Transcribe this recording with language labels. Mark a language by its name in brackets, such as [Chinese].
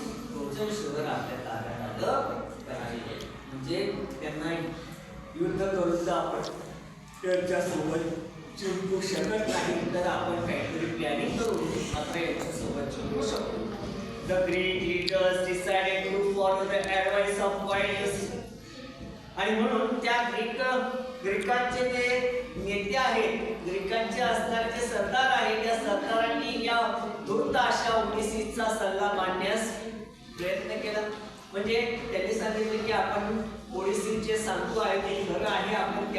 [Marathi] Trojan शहर आपल्या ताब्यात आलं पाहिजे. म्हणजे त्यांना युद्ध करून आपण त्यांच्या सोबत जिंकू शकत नाही, तर आपण काहीतरी प्लॅनिंग करू मात्र यांच्यासोबत जिंकू शकतो. [English] The Greek leaders decided to follow the advice of Phyleus. [Marathi] आणि म्हणून त्या ग्रीकांचे जे नेते आहेत, ग्रीकांचे असणारे जे सरदार आहेत, त्या सरदारांनी या धूर्त अशा ओडिसीचा सल्ला मांडण्यास प्रयत्न केला. म्हणजे त्यांनी सांगितले की आपण ओडिसीचे सांगतो आहे ते खरं आहे, आपण त्या